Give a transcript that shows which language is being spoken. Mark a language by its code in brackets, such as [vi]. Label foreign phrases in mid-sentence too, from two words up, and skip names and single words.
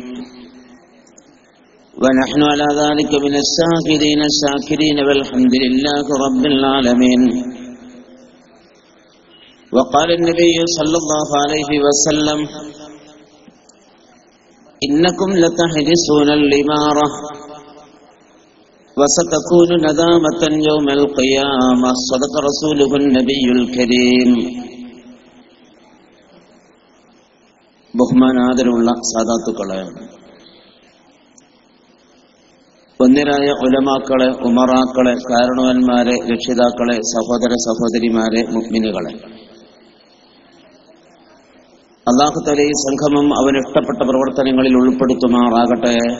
[ar] ونحن على ذلك من الشاهدين الشاكرين والحمد لله رب العالمين وقال النبي صلى الله عليه وسلم إنكم لتحرسون الإمارة وستكون ندامة يوم القيامة صدق رسوله النبي الكريم [ml] ബഹുമാനാദരവുള്ള സാദാത്തുക്കളെ, ഒന്നിരായ ഉലമാക്കളെ, ഉമറാക്കളെ, കാരണവന്മാരെ, രക്ഷിതാക്കളെ, സഹോദര സഹോദരിമാരെ, മുഅ്മിനുകളെ, [ar] الله تعالى [ml] ഈ സംഗമം അവന് ഇഷ്ടപ്പെട്ട പ്രവർത്തനങ്ങളിൽ ഉൾപ്പെടുത്തുമാറാകട്ടെ.